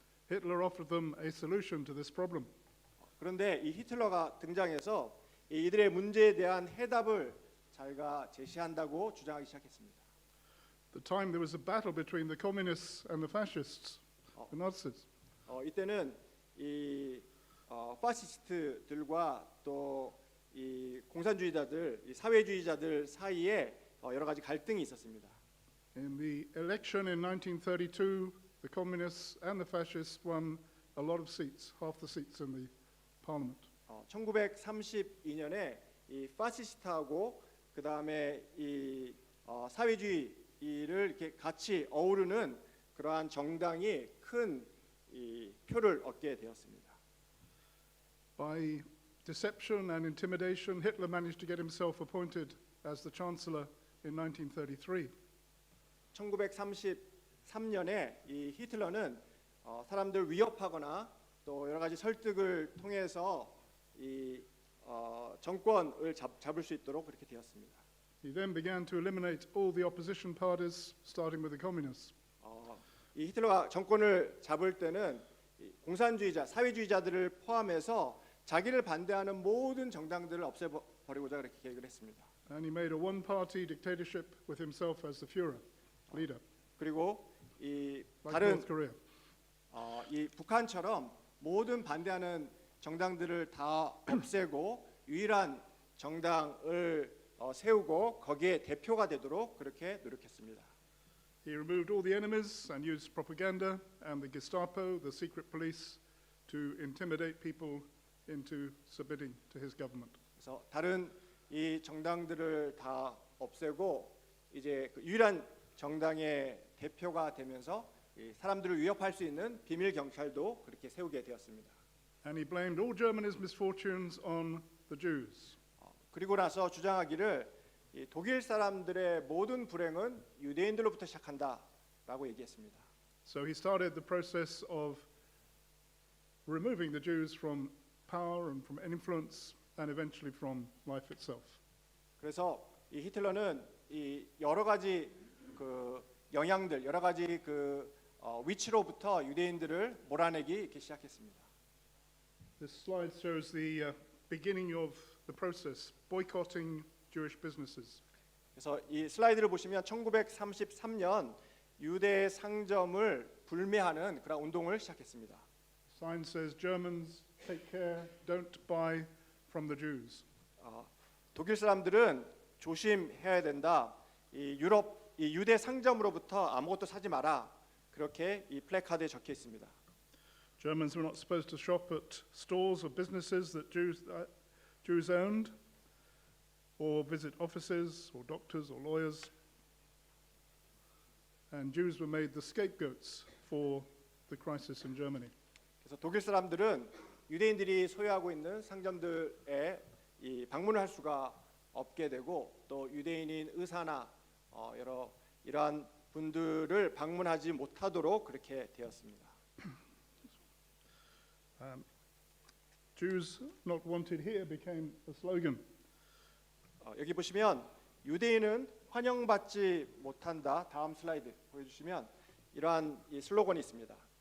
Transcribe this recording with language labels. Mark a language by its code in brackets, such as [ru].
[en] Hitler offered them a solution to this problem. [ko] 그런데 이 히틀러가 등장해서 이들의 문제에 대한 해답을 자기가 제시한다고 주장하기 시작했습니다. [en] At the time there was a battle between the communists and the fascists, the Nazis. [ko] 이때는 이 파시스트들과 또 이 공산주의자들, 이 사회주의자들 사이에 여러 가지 갈등이 있었습니다. [en] In the election in 1932, the communists and the fascists won a lot of seats, half the seats in the parliament. [ko] 1932년에 이 파시스트하고 그 다음에 이 사회주의를 이렇게 같이 어우르는 그러한 정당이 큰 이 표를 얻게 되었습니다. [en] By deception and intimidation, Hitler managed to get himself appointed as the chancellor in 1933. [ko] 1933년에 이 히틀러는 사람들 위협하거나 또 여러 가지 설득을 통해서 이 정권을 잡을 수 있도록 그렇게 되었습니다. [en] He then began to eliminate all the opposition parties, starting with the communists. [ko] 이 히틀러가 정권을 잡을 때는 이 공산주의자, 사회주의자들을 포함해서 자기를 반대하는 모든 정당들을 없애버리고자 그렇게 계획을 했습니다. [en] And he made a one-party dictatorship with himself as the Führer, leader, [ko] 그리고 이 [en] like [ko] 다른 [en] North Korea. [ko] 이 북한처럼 모든 반대하는 정당들을 다 없애고 유일한 정당을 세우고 거기에 대표가 되도록 그렇게 노력했습니다. [en] He removed all the enemies and used propaganda and the Gestapo, the secret police, to intimidate people into submitting to his government. [ko] 그래서 다른 이 정당들을 다 없애고 이제 그 유일한 정당의 대표가 되면서 이 사람들을 위협할 수 있는 비밀 경찰도 그렇게 세우게 되었습니다. [en] And he blamed all Germany's misfortunes on the Jews. [ko] 그리고 나서 주장하기를 이 독일 사람들의 모든 불행은 유대인들로부터 시작한다라고 얘기했습니다. [en] So he started the process of removing the Jews from power and from influence and eventually from life itself. [ko] 그래서 이 히틀러는 이 여러 가지 그 영향들, 여러 가지 그 위치로부터 유대인들을 몰아내기 이렇게 시작했습니다. [en] This slide shows the beginning of the process, boycotting Jewish businesses. [ko] 그래서 이 슬라이드를 보시면 1933년 유대 상점을 불매하는 그런 운동을 시작했습니다. [en] Sign says Germans take care, don't buy from the Jews. [ko] 독일 사람들은 조심해야 된다. 이 유럽 이 유대 상점으로부터 아무것도 사지 마라. 그렇게 이 플래카드에 적혀 있습니다. [en] Germans were not supposed to shop at stores or businesses that Jews owned, or visit offices or doctors or lawyers. And Jews were made the scapegoats for the crisis in Germany. [ko] 그래서 독일 사람들은 유대인들이 소유하고 있는 상점들에 이 방문을 할 수가 없게 되고 또 유대인인 의사나 여러 이러한 분들을 방문하지 못하도록 그렇게 되었습니다. [en] Jews not wanted here became a slogan. [ko] 여기 보시면 유대인은 환영받지 못한다. 다음 슬라이드 보여주시면 이러한 이 슬로건이 있습니다.